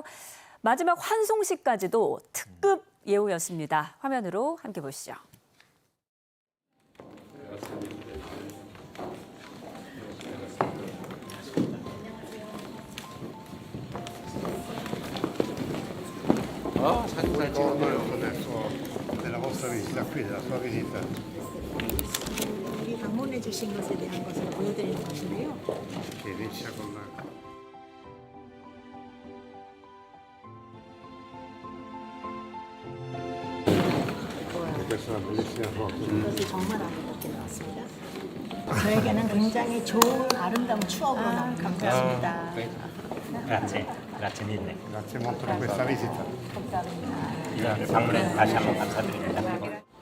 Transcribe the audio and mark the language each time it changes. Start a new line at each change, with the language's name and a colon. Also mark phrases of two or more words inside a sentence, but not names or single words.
Korean: 마지막 환송식까지도 특급 예우였습니다. 화면으로 함께 보시죠. 사진 잘 찍었네요.
Italian: della vostra visita qui, della sua visita.
Korean: 우리 방문해 주신 것에 대한 것을 보여드리는 것인데요.
Italian: Che inizia con questa è una bellissima foto.
Korean: 이것이 정말 아름답게 나왔습니다. 저에게는 굉장히 좋은 아름다운 추억으로 남은 감사합니다.
Italian: Grazie, grazie mille. Grazie molto per questa visita.
Korean: 이런 방문에 다시 한번 감사드립니다.